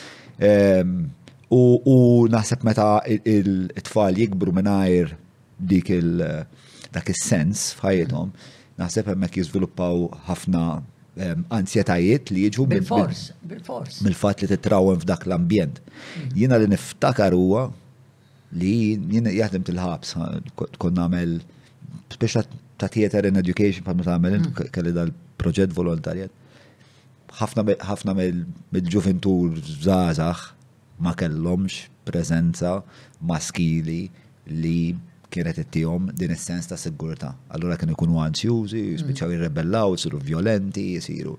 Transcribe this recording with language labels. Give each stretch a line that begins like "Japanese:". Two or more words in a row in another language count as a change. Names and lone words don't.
Maltese: U naħseb meta it-tfal jikbru mingħajr dak is-sens f'ħajjithom, naħseb hemmhekk jiżviluppaw ħafna ansjetajiet li jiġu mill-fatt li titrawhem f'dak l-ambjent. Jiena li niftakar huwa li jien jaħdem til-ħabs, kont nagħmel speċa ta'
English: theater and education
Maltese: bħalma tagħmel kelli dal-proġett volontarjat. Ħafna mill-ġuventu żgħażagħ ma kellhomx preżenza maskili li kienet ittihom din is-sens ta' sigurtà. Allura kienu jkunu ansjużi, jispiċċaw jirrebellaw, isiru violenti, jisiru.